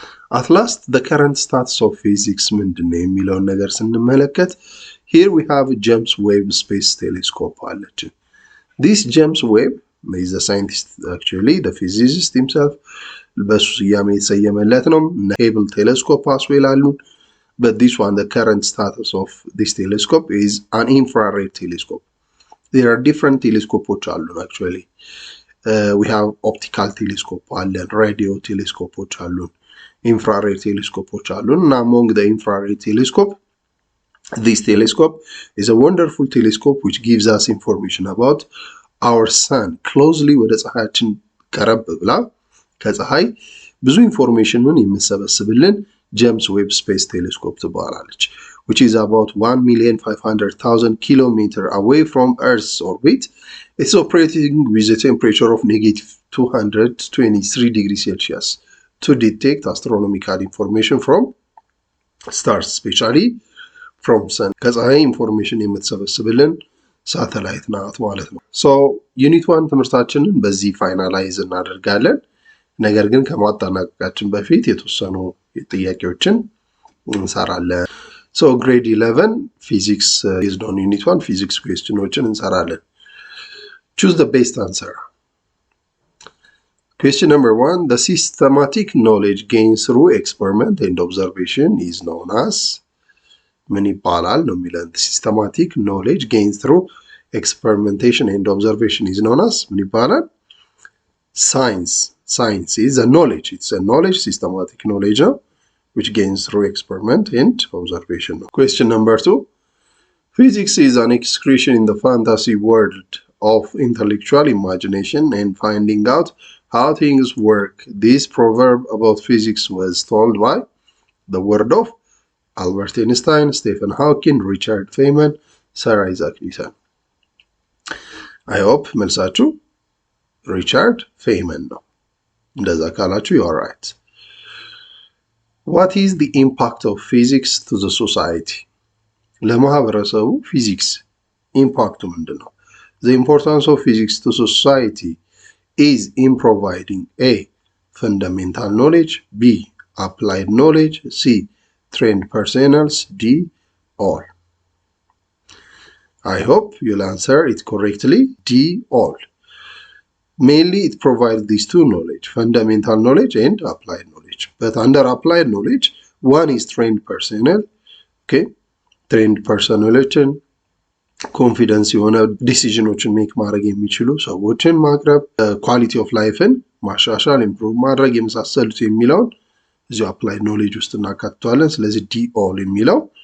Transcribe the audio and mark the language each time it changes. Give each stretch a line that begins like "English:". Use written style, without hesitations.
English: At last, the current status of physics
Amharic: ምንድን ነው የሚለውን ነገር ስንመለከት
English: here we have James Webb Space Telescope
Amharic: አለችን።
English: This James Webb is the scientist actually, the physicist himself
Amharic: በሱ ስያሜ የተሰየመለት ነው።
English: Hubble telescope as well
Amharic: አሉን።
English: But this one, the current status of this telescope is an infrared telescope. There are different telescopes
Amharic: አሉን
English: actually. We have optical telescope
Amharic: አለን፣
English: radio telescope አሉን፣ infrared telescope
Amharic: አሉን እና
English: among the infrared telescope, this telescope is a wonderful telescope which gives us information about our sun closely
Amharic: ወደ ፀሐያችን ቀረብ ብላ ከፀሐይ ብዙ ኢንፎርሜሽንን የምሰበስብልን ጄምስ ዌብ ስፔስ ቴሌስኮፕ ትባላለች
English: which is about 1,500,000 kilometers away from Earth's orbit. It's operating with a temperature of -223 degrees Celsius to detect astronomical information from stars, especially from sun.
Amharic: ከፀሐይ ኢንፎርሜሽን የምትሰበስብልን ሳተላይት ናት ማለት ነው። ሶ ዩኒት 1 ትምህርታችንን በዚህ ፋይናላይዝ እናደርጋለን። ነገር ግን ከማጠናቀቃችን በፊት የተወሰኑ ጥያቄዎችን እንሰራለን። ሶ ግሬድ 11 ፊዚክስ
English: based on
Amharic: ዩኒት 1 ፊዚክስ ኩዌስችኖችን እንሰራለን።
English: choose the best answer. Question number 1, the systematic knowledge gained through experiment and observation is known as
Amharic: ምን ይባላል ነው የሚለን።
English: systematic knowledge gained through experimentation and observation is known as
Amharic: ምን ይባላል?
English: Science is a knowledge. It's a knowledge, systematic knowledge which gains through experiment and observation. Question number 2, physics is an excursion in the fantasy world of intellectual imagination and finding out how things work. This proverb about physics was told by the word of Albert Einstein, Stephen Hawking, Richard Feynman, Sir Isaac Newton. I hope
Amharic: መልሳችሁ ሪቻርድ ፌይመን ነው። እንደዛ ካላችሁ
English: you are right. What is the impact of physics to the society?
Amharic: ለማህበረሰቡ ፊዚክስ ኢምፓክቱ ምንድን ነው?
English: The importance of physics to society is in providing A, fundamental knowledge, B, applied knowledge, C, trained personnel, D, all. I hope you'll answer it correctly. D, all. Mainly it provides these two knowledge, fundamental knowledge and applied knowledge. But under applied knowledge, one is trained personnel.
Amharic: Okay, trained personnel ኮንፊደንስ የሆነ ዲሲዥኖችን ሜክ ማድረግ የሚችሉ ሰዎችን ማቅረብ፣ ኳሊቲ ኦፍ ላይፍን ማሻሻል፣ ኢምፕሩቭ ማድረግ የመሳሰሉት የሚለውን እዚሁ አፕላይድ ኖሌጅ ውስጥ እናካትተዋለን። ስለዚህ ዲ ኦል የሚለው